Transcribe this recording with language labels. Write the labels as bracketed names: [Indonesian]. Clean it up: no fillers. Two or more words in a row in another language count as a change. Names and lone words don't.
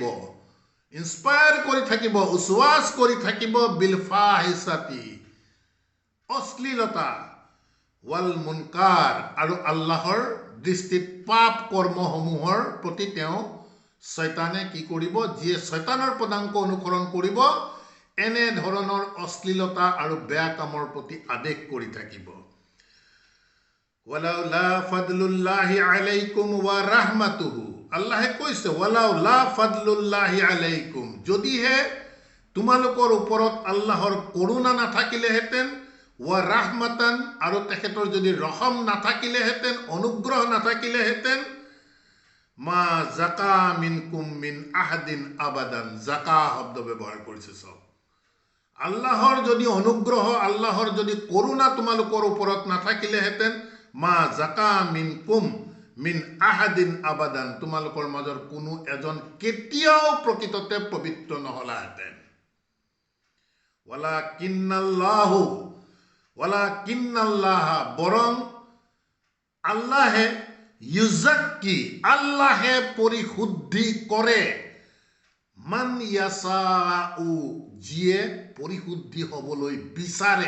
[Assamese] ইনস্পায়াৰ কৰি থাকিব, উছৱাস কৰি থাকিব, [Arabic] بالفحشاء, [Assamese] অশ্লীলতা, [Arabic] والمنكر, [Assamese] আৰু আল্লাহৰ দৃষ্টিত পাপ কৰ্মসমূহৰ প্ৰতি তেওঁ শয়তানে কি কৰিব, যিয়ে শয়তানৰ পদাঙ্ক অনুসৰণ কৰিব এনে ধৰণৰ অশ্লীলতা আৰু বেয়া কামৰ প্ৰতি আদেশ কৰি থাকিব। [Arabic] ولولا فضل الله عليكم ورحمته, [Assamese] আল্লাহে কৈছে [Arabic] ولولا فضل الله عليكم, [Assamese] যদিহে তোমালোকৰ ওপৰত আল্লাহৰ কৰোণা নাথাকিলেহেঁতেন, [Arabic] ورحمةً, [Assamese] আৰু তেখেতৰ যদি ৰহম নাথাকিলেহেঁতেন, অনুগ্ৰহ নাথাকিলেহেঁতেন, [Arabic] ما زكى منكم من أحد أبدا, [Assamese] জাকা শব্দ ব্যৱহাৰ কৰিছে সব। আল্লাহৰ যদি অনুগ্ৰহ, আল্লাহৰ যদি কৰোণা তোমালোকৰ ওপৰত নাথাকিলেহেঁতেন, [Arabic] ما زكى منكم من أحد أبدا, [Assamese] তোমালোকৰ মাজৰ কোনো এজন কেতিয়াও প্ৰকৃততে পবিত্ৰ নহলাহেঁতেন। [Arabic] ولكن الله, [Assamese] বৰং আল্লাহে, ইউজাক্কি, আল্লাহে পৰিশুদ্ধি কৰে, [Arabic] من يشاء, [Assamese] যিয়ে পৰিশুদ্ধি হ'বলৈ বিচাৰে।